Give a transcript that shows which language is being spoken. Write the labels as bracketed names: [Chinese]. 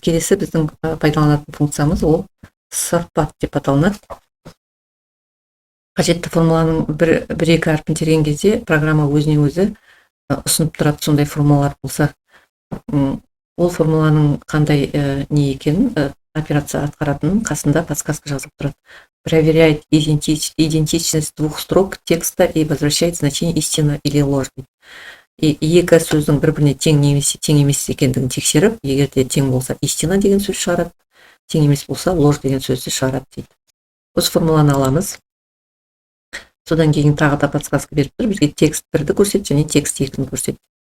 [Kazakh] Келесі біздің пайдаланатын функциямыз ол сорпат деп аталынады. Қажетті формуланың бір-екі әрпін терген кезде программа өзіне өзі ұсынып тұрады. Сондай формулалар болса, ол формуланың қандай не екенін, операция атқаратынын қасында подсказка жазылып тұрады. [Russian] Проверяет идентичность двух строк текста и возвращает значение истина или ложь. [Kazakh] Екі сөздің бір-біріне тең немесе тең емес екендігін тексеріп, егер де тең болса истина деген сөз шығарады, тең емес болса ложь деген сөзді шығарады дейді. Осы формуланы аламыз. Содан кейін тағы да подсказка беріп тұр, бізге текст 1-ді көрсет және текст 2-ні көрсет.